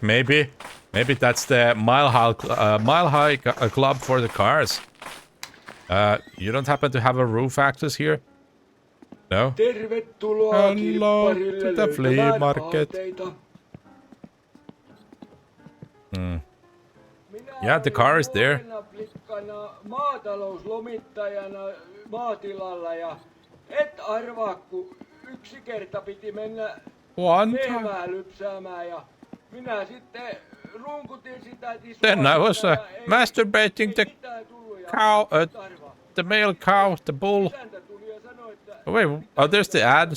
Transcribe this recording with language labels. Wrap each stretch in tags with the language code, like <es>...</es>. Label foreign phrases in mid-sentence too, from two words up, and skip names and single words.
<en>Maybe that's the Mile High Club for the cars. You don't happen to have a roof access here? No? Tervetuloa to the flea market. Yeah, the car is there.</en> <fi>Maatalouslomittajana maatilalla ja et arvaa, kun yksi kerta piti mennä lehmää lypsäämään ja minä sitten runkutin sitä</fi> <en>Then I was masturbating the cow, the male cow, the bull.</en> <fi>Isäntä tuli ja sanoi, että...</fi> <en>Oh, wait, oh, there's the ads.</en>